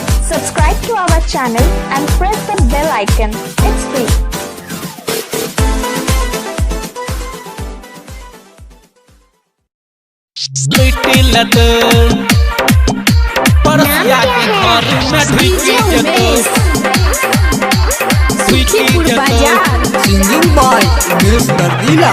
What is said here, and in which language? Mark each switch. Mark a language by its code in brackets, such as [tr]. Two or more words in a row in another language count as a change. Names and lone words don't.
[en] Subscribe to our channel and press the bell icon. It's free. [mai] परसिया के घर में ढुकी जतो [en] singing boy Umesh Dardila